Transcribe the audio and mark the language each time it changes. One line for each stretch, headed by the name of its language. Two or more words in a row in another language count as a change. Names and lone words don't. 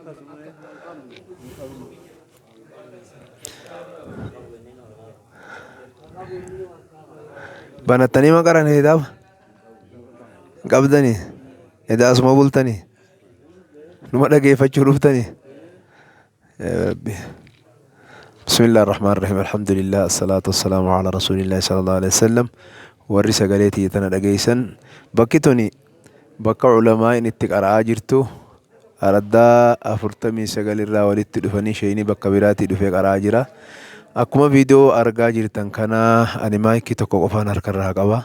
Oromo: Banattanii ma qaran kitaaba? Qabdanii? Edaa asuma bultanii? Numa dhageeffachuu dhuftanii? Rabbi.
Arabic: بسم الله الرحمن الرحيم الحمد لله الصلاة والسلام على رسول الله صلى الله عليه وسلم.
Oromo: warri sagaleetii tana dhageeysan bakki tuni bakka ulamaa inni itti qara'aa jirtu araddaa 49 irraa walitti dhufanii sheeyini bakka biraatii dhufee qara'aa jira. Akkuma viidiyoo argaa jirtan kana ani maayikii tokko qofaan harkarraa qaba.